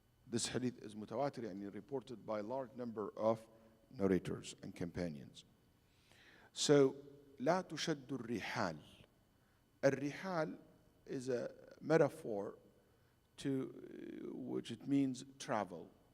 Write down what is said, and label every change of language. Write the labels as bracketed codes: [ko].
[en] This hadith is mutawatir, yani reported by a large number of narrators and companions. [ar] So, لا تشد الرحال. [en] الرحال is a metaphor to which it means travel.